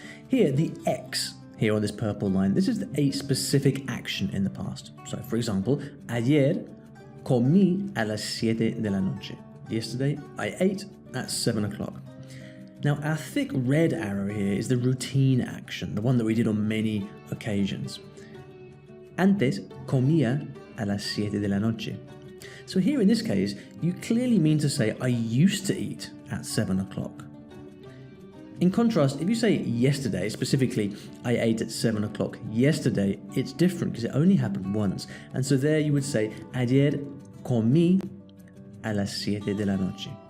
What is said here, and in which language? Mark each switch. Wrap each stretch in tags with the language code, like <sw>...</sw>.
<en>Here, the X here on this purple line, this is a specific action in the past.</en> <es>So, for example, ayer comí a las 7 de la noche.</es> <en>Yesterday, I ate at 7 o'clock. Now, our thick red arrow here is the routine action, the one that we did on many occasions.</en> <es>Antes comía a las 7 de la noche.</es> <en>So here in this case, you clearly mean to say, I used to eat at 7 o'clock. In contrast, if you say yesterday, specifically, I ate at 7 o'clock yesterday, it's different because it only happened once.</en> <es>And so there you would say, ayer comí a las 7 de la noche.</es>